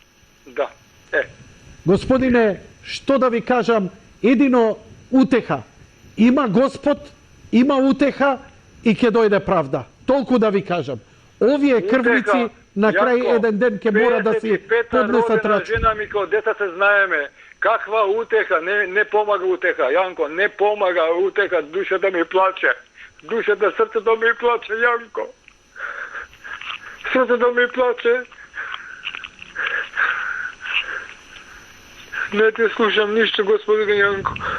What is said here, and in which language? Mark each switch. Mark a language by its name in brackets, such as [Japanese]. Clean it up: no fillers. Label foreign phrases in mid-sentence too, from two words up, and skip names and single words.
[Macedonian] Господине, што да ви кажам, едино утеха. Има Господ, има утеха и ќе дојде правда. Толку да ви кажам. Овие крвници на крај еден ден ќе мора да си поднесат рачун. Жена ми као деца се знаеме. Каква утеха, не помага утеха, Јанко, не помага утеха, душа да ми плаче. Душа да срце да ми плаче, Јанко. Срце да ми плаче. Не те слушам ништа, господине Јанко.